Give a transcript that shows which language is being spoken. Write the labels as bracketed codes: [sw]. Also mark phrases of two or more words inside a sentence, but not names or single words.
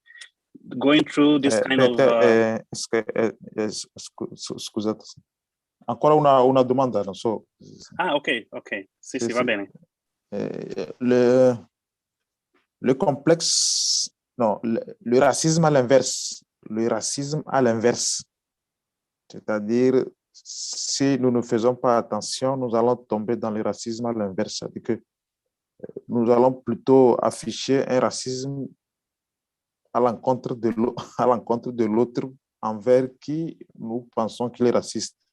[en] Going through this kind of... [it] Scusate. Ancora una domanda, non so. Ah, ok. Sì, va bene. [fr] Le complexe, non, le racisme à l'inverse. Le racisme à l'inverse. C'est-à-dire, si nous ne faisons pas attention, nous allons tomber dans le racisme à l'inverse. C'est-à-dire que nous allons plutôt afficher un racisme à l'encontre de l'autre envers qui nous pensons qu'il est raciste.